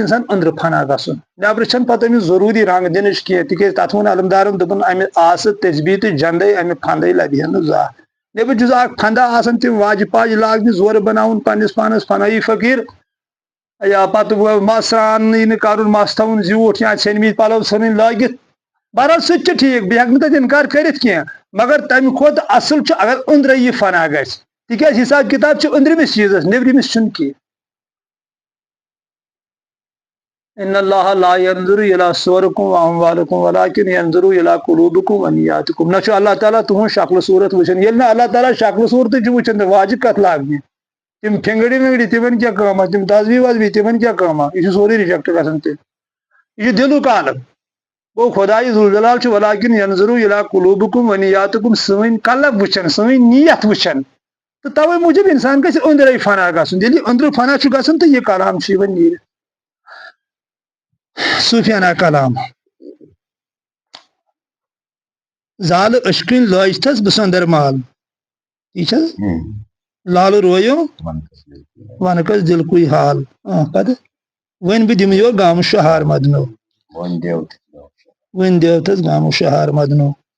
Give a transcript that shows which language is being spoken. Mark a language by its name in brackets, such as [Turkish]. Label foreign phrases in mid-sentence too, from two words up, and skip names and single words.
[Kashmiri] انسان أنٛدرٕ فنا گژھُن نیبرٕ چھنہٕ پتہٕ أمِس ضروٗری رنٛگ دِنٕچ کینٛہہ تِکیازِ تتھ ووٚن علمدارن دوٚپُن امہِ آسہٕ تسبیٖح تہٕ جنٛدے امہِ پھنٛدے لبہِ ہا نہٕ زانٛہہ نیبرٕ چھُ اکھ پھنٛدا آسان تِم واجہِ پاجہِ لاگنہِ زورٕ بناوُن پننِس پانس فنٲیی فقیٖر یا پتہٕ مس سرٛانٕے نہٕ کرُن مس تھاوُن زیوٗٹھ یا ژھیٚنمٕتۍ پلو ژھٕنٕنۍ لٲگِتھ بہرحال سُہ تہِ چھُ ٹھیٖک بہٕ ہٮ۪کہٕ نہٕ تتھ انکار کٔرِتھ کینٛہہ مگر تمہِ کھۄتہٕ اصل چھُ اگر أنٛدرے یہِ فنا گژھِ تِکیازِ حساب کِتاب چھُ أنٛدرِمِس چیٖزس نیبرِمِس چھُنہٕ کینٛہہ [Arabic] ان اللہ لا ينظر الى صوركم واموالكم ولكن ينظر الى قلوبكم ونياتكم [Kashmiri] نہ چھُ اللہ تعالیٰ تُہنٛز شکلہٕ صوٗرت وٕچھان ییٚلہِ نہٕ اللہ تعالیٰ شکلہٕ صوٗرتٕے چھُ وٕچھان تہٕ واجہِ کتھ لاگنہِ تِم فِنگڑِ وِنگڑِ تِمن کیٛاہ کٲما تِم تسبیٖح وسبیٖح تِمن کیٛاہ کٲما یہِ چھُ سورُے رِجیکٹ گژھان تیٚلہِ یہ دلُک عالم گوٚو خۄدایہِ ذوالجلال چھُ [Arabic] ولكن ينظر الى قلوبكم ونياتكم [Kashmiri] سٲنۍ قلب وٕچھان سٲنۍ نیت وٕچھان تہٕ توے موٗجوٗب انسان گژھِ أنٛدرے فنا گژھُن ییٚلہِ یہِ أنٛدرٕ فنا چھُ گژھان تہٕ یہِ کلام چھُ یِوان نیٖرِتھ صوٗفیانہ کلام زالہٕ أشکٕنۍ لٲج تھس بہٕ سۄندر مال ٹھیٖک چھِ حظ لالہٕ رویو ونکس دِلکُے حال پتہٕ وۄنۍ بہٕ دِمہٕ یور گامہٕ شہار مدنو وۄنۍ دیو تھس گامہٕ شہار مدنو